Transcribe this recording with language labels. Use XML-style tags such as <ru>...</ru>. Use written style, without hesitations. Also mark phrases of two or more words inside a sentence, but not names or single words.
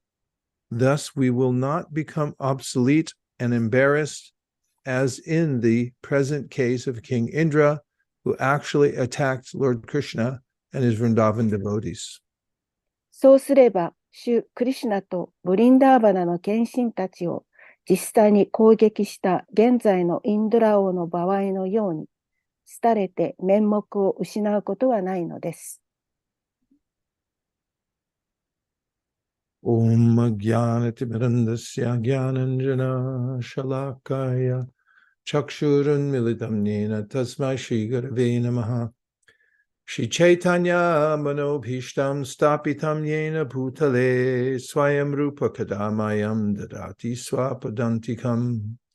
<en>Thus, we will not become obsolete and embarrassed, as in the present case of King Indra, who actually attacked Lord Krishna and his Vrindavan devotees.</en> <ja>そうすれば、主クリシュナとブリンダーバナの献身たちを実際に攻撃した現在のインドラ王の場合のように、廃れて面目を失うことはないのです。</ja> <sa>ॐ ज्ञानतिमिरान्धस्य ज्ञानाञ्जन शलाकया चक्षुरुन् मीलितम् नेन तस्मै श्री गुरवे नमः श्री चैतन्य मनोभीष्टं स्थापितं येन भूतले स्वयं रूप कदामयं ददाति स्वपदान्तिकम्</sa>